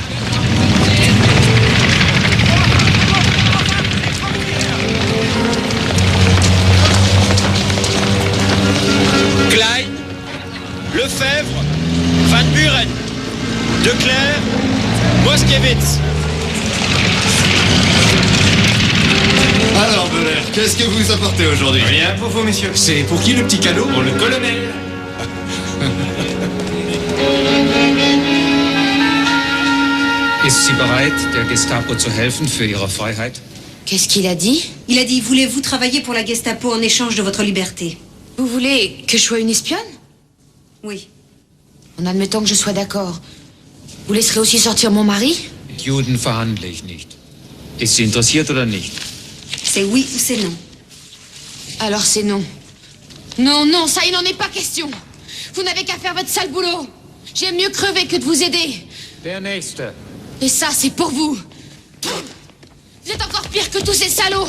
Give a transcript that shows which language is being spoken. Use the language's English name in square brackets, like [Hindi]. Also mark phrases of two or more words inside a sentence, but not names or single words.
[French] Klein, Lefebvre, Van Buren, Declerc, Moskiewicz. Alors, Belair, qu'est-ce que vous apportez aujourd'hui? Rien pour vous, messieurs. C'est pour qui le petit cadeau? Pour le colonel. [German] Ist sie bereit, der Gestapo zu helfen für ihre Freiheit? [French] Qu'est-ce qu'il a dit? Il a dit, voulez-vous travailler pour la Gestapo en échange de votre liberté? Vous voulez que je sois une espionne? Oui. En admettant que je sois d'accord, vous laisserez aussi sortir mon mari? [German] Mit Juden verhandle ich nicht. Ist sie interessiert oder nicht? [French] C'est oui ou c'est non? Alors c'est non. Non, non, ça il n'en est pas question. Vous n'avez qu'à faire votre sale boulot. J'aime mieux crever que de vous aider. [German] Der Nächste. [French] Et ça, c'est pour vous. Vous êtes encore pire que tous ces salauds.